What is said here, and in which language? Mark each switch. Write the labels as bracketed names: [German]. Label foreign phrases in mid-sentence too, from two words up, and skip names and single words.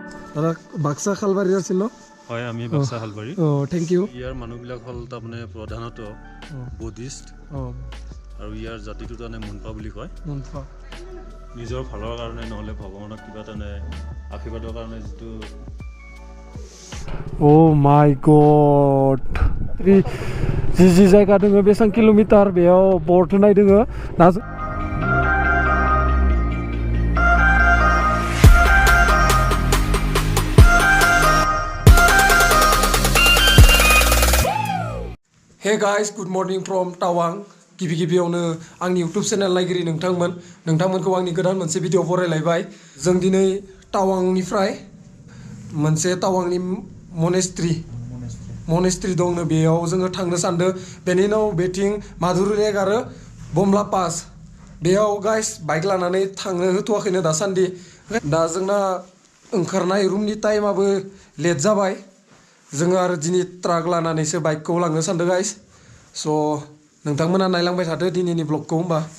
[Assamese] দাদা বাক্সা খালবাৰীৰ আছিল ন হয় আমি বাক্সা খালবাৰী [English] thank you [Assamese] ইয়াৰ মানুহবিলাক হ'ল তাৰমানে প্ৰধানত বুদ্ধিষ্ট আৰু ইয়াৰ জাতিটো তাৰমানে মুনপা বুলি কয় নিজৰ ভালৰ কাৰণে নহ'লে ভগৱানক কিবা তাৰমানে আশীৰ্বাদৰ কাৰণে যিটো [English] Oh my god. [Bodo] Jiji जायगा दोङो बेसां किलोमिटार बेयाव बर्ड होनाय दोङो ना [English] Hey guys, good morning from Tawang. [Bodo] गिबियावनो आंनि YouTube चेनेल नायगिरि नोंथांमोनखौ आंनि गोदान मोनसे भिडिअ बरायलायबाय जों दिनै टावांनिफ्राय मोनसे टावांनि मनेस्ट्री दंनो बेयाव जोङो थांनो सानदो बेनि उनाव बेथिं माधुरि लेक आरो बमला पास बेयाव गाइस बाइक लानानै थांनो होथ'वाखैनो दासान्दि दा जोंना ओंखारनाय रुमनि टाइमाबो लेट जाबाय जोङो आरो दिनै ट्राक लानानैसो बाइकखौ लांनो सानदो [English] guys so' [Bodo] नोंथांमोना नायलांबाय थादो दिनैनि ब्लगखौ होमबा